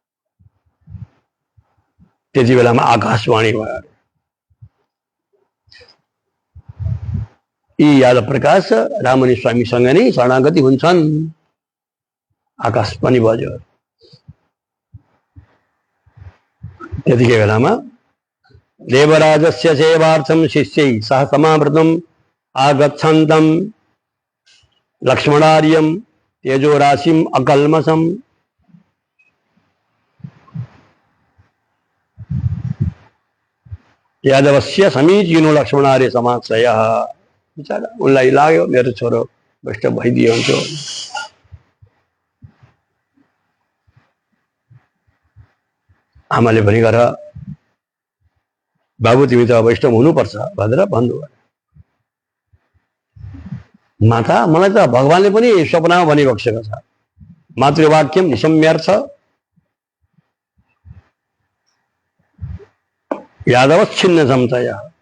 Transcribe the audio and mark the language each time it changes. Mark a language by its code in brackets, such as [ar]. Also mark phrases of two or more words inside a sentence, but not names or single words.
[ne] त्यति बेलामा आकाशवाणी भयो। यी यादव प्रकाश राममणि स्वामीसँग नै शरणागति हुन्छन्। आकाश पनि बज्यो। [sa] त्यतिकै बेलामा देवराजस्य सेवार्थं शिष्यै सह समावृतं आगच्छन्तं लक्ष्मणार्यं तेजोराशिं अकल्मषं। यादवस्य समीचीनो लक्ष्मणार्य समाश्रयः। [ne] बिचारा उनलाई लाग्यो मेरो छोरो वैष्णव भइदियो हुन्थ्यो। आमाले भनी गर बाबु तिमी त वैष्णव हुनुपर्छ भनेर भन्नुभयो। माता मलाई त भगवानले पनि स्वप्नमा भनिबक्सेको छ, [sa] मातृवाक्यम निशम्यार्थ यादव छिन्न क्षमताया।